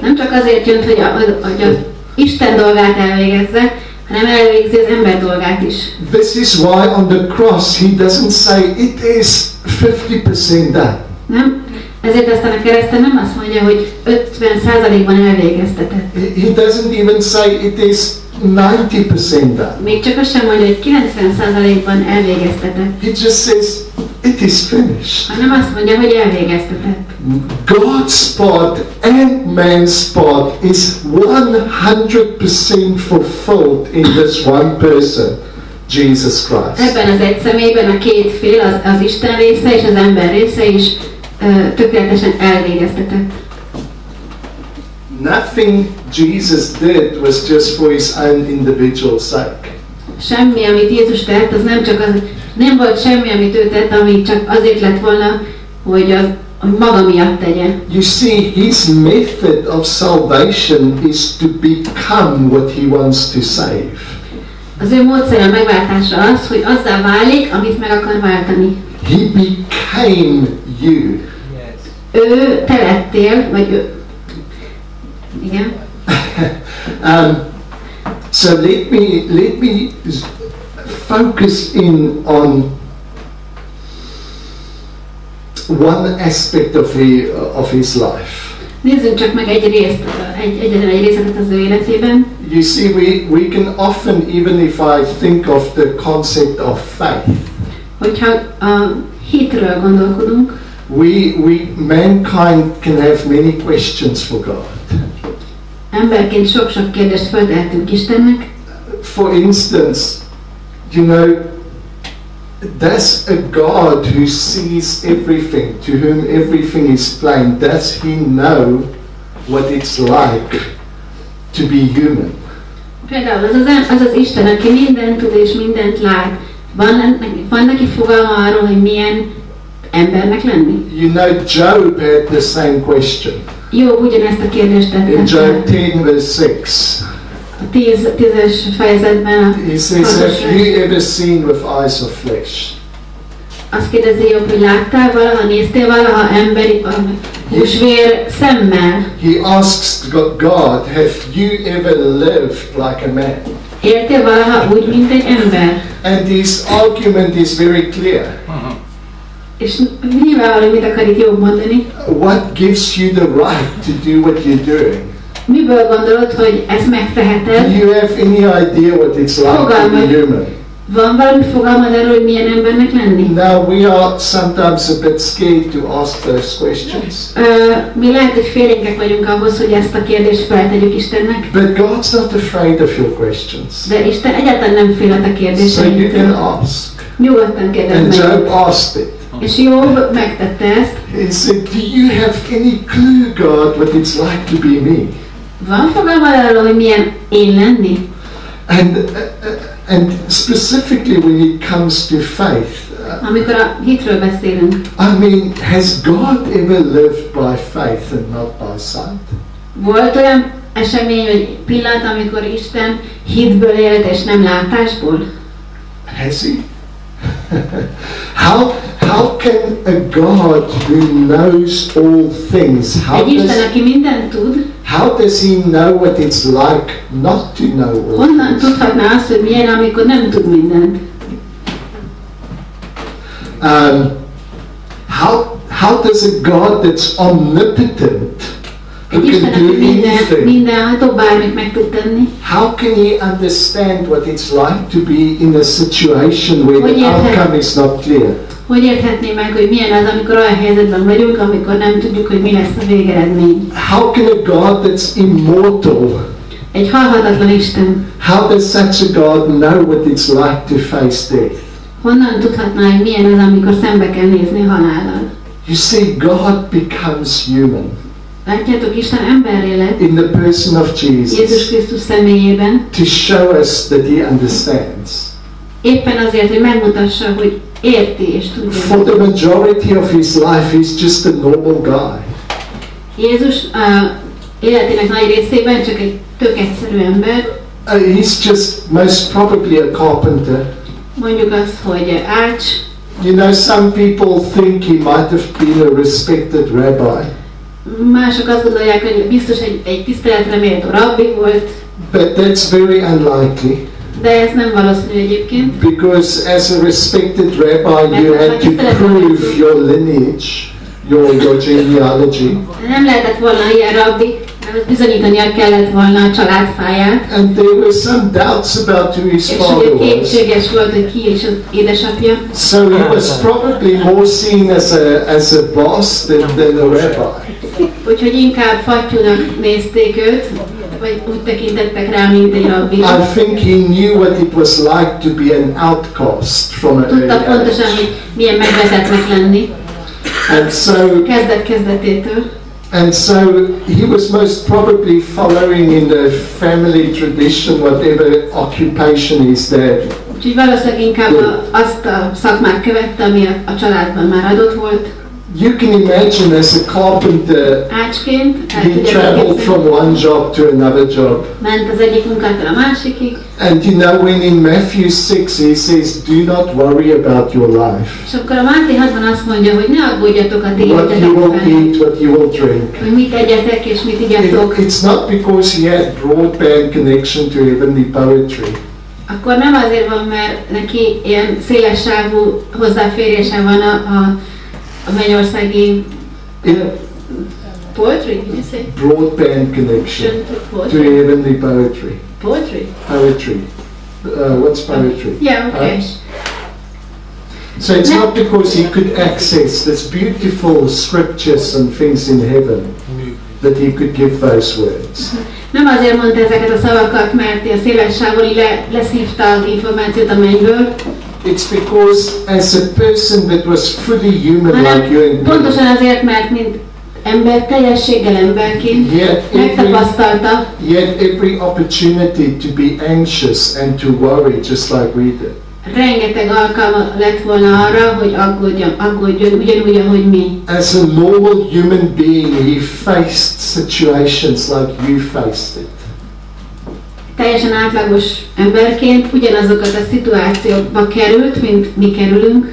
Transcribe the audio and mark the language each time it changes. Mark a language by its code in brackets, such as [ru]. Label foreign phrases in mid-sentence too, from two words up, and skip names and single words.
[hu] Nem csak azért jön, hogy az Isten dolgát elvégezze, hanem elvégzi az ember dolgát is. [en] This is why on the cross he doesn't say it is 50% done. [hu] Nem? Ezért aztán a kereszten nem azt mondja, hogy 50%-ban elvégeztetett. [en] He doesn't even say it is 90% done. [hu] Még csak azt sem mondja, hogy 90%-ban elvégeztetett. [en] He just says it is finished. [hu] Hanem azt mondja, hogy elvégeztetett. [en] God's part and man's part is 100% fulfilled in this one person, Jesus Christ. [hu] Ebben az egy személyben a két fél, az Isten része és az ember része is tökéletesen elvégeztetett. [en] Nothing Jesus did was just for his own individual sake. [hu] Semmi, amit Jézus tett, az nem volt semmi, amit ő tett, ami csak azért lett volna, hogy maga miatt tegye. [en] You see, his method of salvation is to become what he wants to save. [hu] Az ő módszere a megváltásra az, hogy azzá válik, amit meg akar váltani. [en] He became you. Yes. [hu] Ő te lettél, vagy ő. Igen. [en] So let me focus in on one aspect of his life. [hu] Nézzünk csak meg egy részletet az ő életében. [en] You see, we can often, even if I think of the concept of faith, [hu] hogyha a hitről gondolkodunk, [en] mankind can have many questions for God. [hu] Emberként sok-sok kérdést feltehetünk Istennek. [en] For instance, you know, does a God who sees everything, to whom everything is plain, does he know what it's like to be human. [hu] Például az az Isten, aki mindent tud és mindent lát. Van neki fogalma arról, hogy milyen embernek lenni? [en] You know, Job had the same question. [hu] Jobb ugyanezt a kérdést tette. [en] In Job 10 verse 6. [hu] A 10-es fejezetben [en] He says, have you ever seen with eyes of flesh? [hu] Azt kérdezi Jobb, hogy láttál valaha, néztél valaha emberi húsvér szemmel? [en] He asks God, have you ever lived like a man? [hu] Éltél valaha úgy, mint egy ember? [en] And his argument is very clear. [hu] És nyilvánvaló, mit akar itt Jobb mondani? [en] What gives you the right to do what you're doing? [hu] Miből gondolod, hogy ezt megteheted? [en] Do you have any idea what it's like to be human? [hu] Van valami fogalmad arról, hogy milyen embernek lenni? [en] Now we are sometimes a bit scared to ask those questions. [hu] Mi lehet, hogy félénkek vagyunk ahhoz, hogy ezt a kérdést feltegyük Istennek. [en] But God's not afraid of your questions. [hu] De Isten egyáltalán nem fél a te kérdéseitől. [en] So you can ask. [hu] Nyugodtan kérdezd [en] And [hu] meg. [en] Job asked it. [hu] És Jobb megtette ezt. [en] He said, do you have any clue, God, what it's like to be me? [hu] Van fogalmad arról, hogy milyen én lenni? [en] And specifically when it comes to faith, [hu] Amikor a hitről beszélünk. [en] I mean, has God ever lived by faith and not by sight? [hu] Volt olyan esemény, vagy pillanat, amikor Isten hitből élt és nem látásból? [en] Has he? How can a God who knows all things, [hu] Egy Isten, aki mindent tud, [en] how does he know what it's like not to know all [hu] honnan [en] things? [hu] tudhatná azt, hogy milyen, amikor nem tud mindent? [en] How does a God that's omnipotent, who [hu] Egy [en] can [hu] Isten, [en] do [hu] aki [en] anything, [hu] mindenható, bármit meg tud tenni, [en] how can he understand what it's like to be in a situation where the outcome is not clear? [hu] hogy érthetné meg, hogy milyen az, amikor olyan helyzetben vagyunk, amikor nem tudjuk, hogy mi lesz a végeredmény? [en] How can a God that's immortal, [hu] Egy halhatatlan Isten, [en] how does such a God know what it's like to face death? [hu] honnan tudhatná, hogy milyen az, amikor szembe kell nézni halállal? [en] You see, God becomes human [hu] Látjátok, Isten emberré lett [en] in the person of [hu] Jézus [en] Jesus [hu] Krisztus személyében, [en] to show us that he understands. [hu] éppen azért, hogy megmutassa, hogy érti és tudja. [en] For the majority of his life, he's just a normal guy. [hu] Jézus életének nagy részében csak egy tök egyszerű ember. [en] He's just most probably a carpenter. [hu] Mondjuk azt, hogy ács. [en] You know, some people think he might have been a respected rabbi. [hu] Mások azt gondolják, hogy biztos egy tiszteletre méltó rabbi volt. [en] But that's very unlikely. [hu] De ez nem valószínű egyébként. [en] Because as a respected rabbi, you had to prove your lineage, your genealogy. [hu] Nem lehetett volna ilyen rabbi, mert bizonyítania kellett volna a családfáját. [en] And there were some doubts about who his father [hu] És ugye [en] was. [hu] kétséges volt, hogy ki és az édesapja. [en] So he was probably more seen as a boss than a rabbi. [hu] Úgyhogy inkább fattyúnak nézték őt, vagy úgy tekintettek rá, mint egy rabbi. [en] I think he knew what it was like to be an outcast from an early [hu] Tudta pontosan, [en] age. [hu] hogy milyen megvezetnek lenni. [en] And so [hu] Kezdet-kezdetétől. [en] And so he was most probably following in the family tradition, whatever occupation is there. [hu] Úgyhogy valószínűleg inkább azt a szakmát követte, ami a családban már adott volt. [en] You can imagine as a carpenter, [hu] Ácsként [en] he traveled from one job to another job. [hu] ment az egyik munkától a másikig. [en] And you know, when in Matthew 6 he says, do not worry about your life. [hu] És akkor a Máté 6-ban azt mondja, hogy ne aggódjatok a ti [en] What you will [hu] életetekben, [en] eat, what you will drink. [hu] hogy mit egyetek és mit igyatok. [en] It's not because he had broadband connection to heavenly poetry. [hu] Akkor nem azért van, mert neki ilyen szélessávú hozzáférése van a mennyországi [en] poetry, did you say? Broadband connection to Poetry? heavenly poetry. Poetry? Poetry. What's poetry? Yeah, okay. So it's not because he could access this beautiful scriptures and things in heaven that he could give those words. [hu] Nem azért mondta ezeket a szavakat, mert a széles sávon leszívta az információt a mennyből. [en] It's because as a person that was fully human like you and me, [hu] pontosan azért, mert mint ember teljességgel emberként megtapasztalta, [en] yet every opportunity to be anxious and to worry just like we did. [hu] Rengeteg alkalma lett volna arra, hogy aggódjon ugyanúgy, ahogy mi. [en] As a normal human being, he faced situations like you faced it. [hu] Teljesen átlagos emberként ugyanazokat a szituációkba került, mint mi kerülünk.